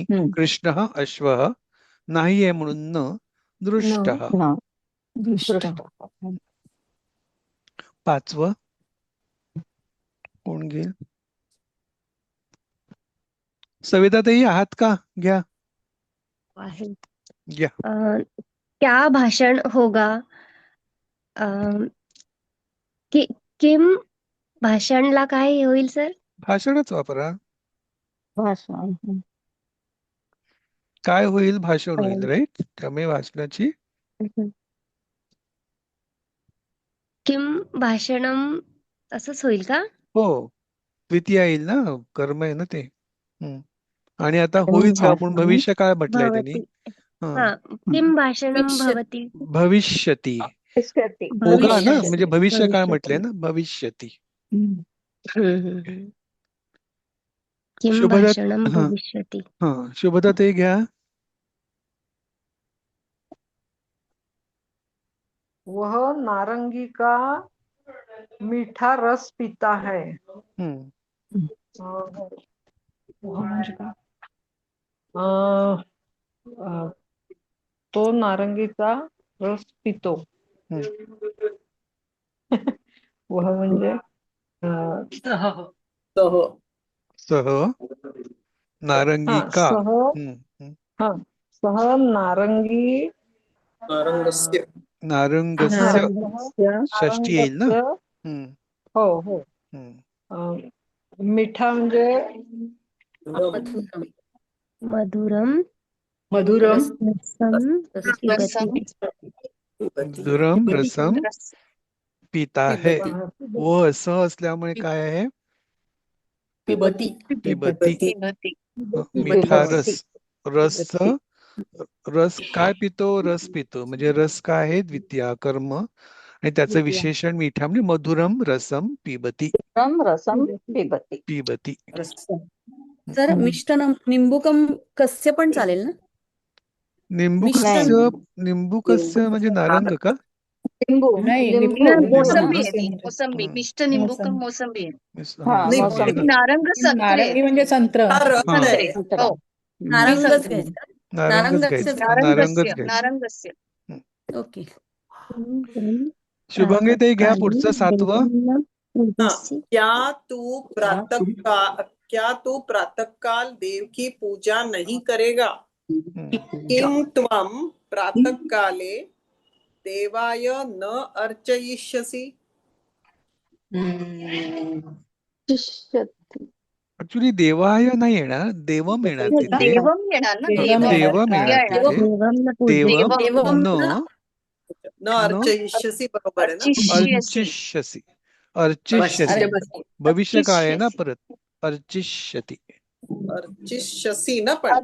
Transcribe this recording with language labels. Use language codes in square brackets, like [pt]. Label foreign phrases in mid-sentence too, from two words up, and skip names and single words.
[mr] कृष्ण हा अश्व नाही आहे म्हणून [sa] न दृष्ट. [mr] हा [sa] दृष्ट. दृष्ट. [mr] पाचवं कोण घेईल? सविताताई आहात का? घ्या आहे. घ्या. [hi] क्या भाषण होगा? [mr] किम भाषणला काय होईल सर? भाषणच वापरा. भाषण. काय होईल? भाषण होईल, राईट. त्यामुळे भाषणाची [sa] किम भाषणम [mr] असंच होईल का? हो, द्वितीय येईल ना, कर्म आहे ना ते. आणि आता होईल का, आपण भविष्य काळ म्हटलंय त्यांनी. [sa] भवती. हा किम भाषणम भवती. [mr] भविष्यती [hi] होगा ना, [mr] म्हणजे भविष्य काळ म्हटलंय ना, [sa] भविष्यती. किम शुभदा भाषणम भविष्यति. [mr] हा शुभदा ताई घ्या. [hi] वह नारंगी का मीठा रस पीता है. [mr] तो नारंगीचा रस पितो. वह म्हणजे [hi] सह नारंगी का. सह नारंगी [mr] नारंगस्य षष्टी येईल ना. हो हो. मिठा म्हणजे [sa] मधुरम मधुरम मधुरम रसम [hi] पिता है. [mr] वो असं असल्यामुळे काय आहे? [sa] पिबती. [mr] पिबती. [hi] मिठा रस. [mr] रस काय पितो? रस पितो, म्हणजे रस काय आहे? द्वितीय कर्म, आणि त्याचं विशेषण मिठा, म्हणजे [sa] मधुरम रसम पिबती. रसम पिबती. पिबती. [mr] सर [sa] मिष्टनम निंबुकम कस्य [mr] पण चालेल ना? निंबुकस्य म्हणजे नारंग का? मोसंबी. [sa] मिष्ट निंबुकम [mr] मोसंबी आहे. नारंग संत्रे म्हणजे संत्र. हो, नारंगच घ्यायचं. नारंगस्य. ओके. शुभंगी ताई घ्या पुढचं 7वं. [hi] क्या तू प्रातःकाल देव की पूजा नहीं करेगा? [sa] किम त्वं प्रातःकाले देवाय न अर्चयिष्यसि? [mr] ऍक्च्युली देवाय नाही येणार, देवम येणार तिथे. देवम येणार ना, देवम येणार तिथे. देवम [sa] न अर्चयिष्यसि [mr] बरोबर आहे ना? [sa] अर्चिष्यसि. [mr] अर्चिष्यसि भविष्य काळ आहे ना, परत अर्चिष्यति. अर्चिष्यसि ना, पण